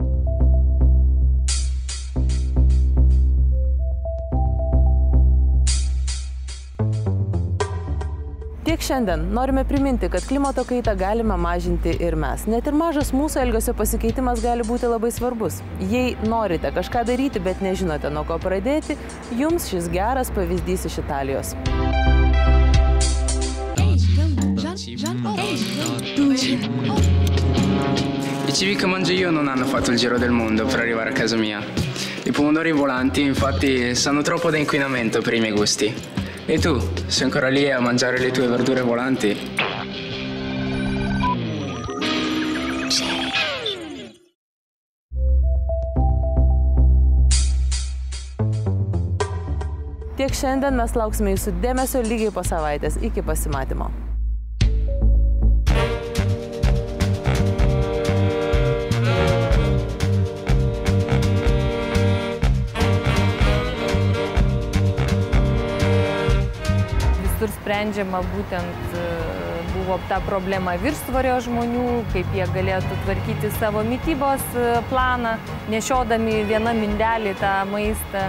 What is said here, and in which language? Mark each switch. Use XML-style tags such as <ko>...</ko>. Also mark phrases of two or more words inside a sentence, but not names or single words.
<lt>Tiek šiandien norime priminti, kad klimato kaitą galime mažinti ir mes. Net ir mažas mūsų elgesio pasikeitimas gali būti labai svarbus. Jei norite kažką daryti, bet nežinote, nuo ko pradėti, jums šis geras pavyzdys iš Italijos.</lt> <it>I cibi che mangio io non hanno fatto il giro del mondo per arrivare a casa mia. I pomodori volanti, infatti, sanno troppo da inquinamento per i miei gusti. E tu, sei ancora lì a mangiare le tue verdure volanti?</it> <lt>Tiek šiandien mes lauksime jūsų dėmesio lygiai po savaitės. Iki pasimatymo. Visur sprendžiama būtent buvo ta problema viršsvorio žmonių, kaip jie galėtų tvarkyti savo mitybos planą, nešiodami vieną mindelį tą maistą.</lt>